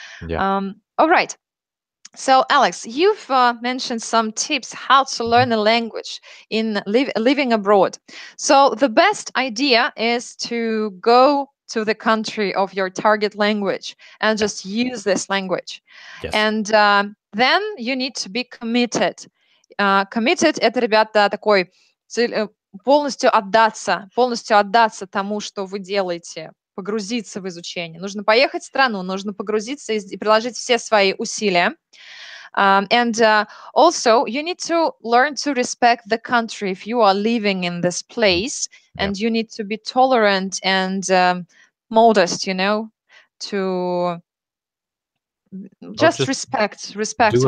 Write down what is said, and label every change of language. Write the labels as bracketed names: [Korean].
[English] All right. So, Alex, you've mentioned some tips how to learn a language in living abroad. So the best idea is to go to the country of your target language and just use this language. And then you need to be committed. [Russian] Committed — это, ребята, такой полностью отдаться тому, что вы делаете. Погрузиться в изучение. Нужно поехать в страну, нужно погрузиться и приложить все свои усилия. [English] And also, you need to learn to respect the country if you are living in this place, and you need to be tolerant and modest, to just respect do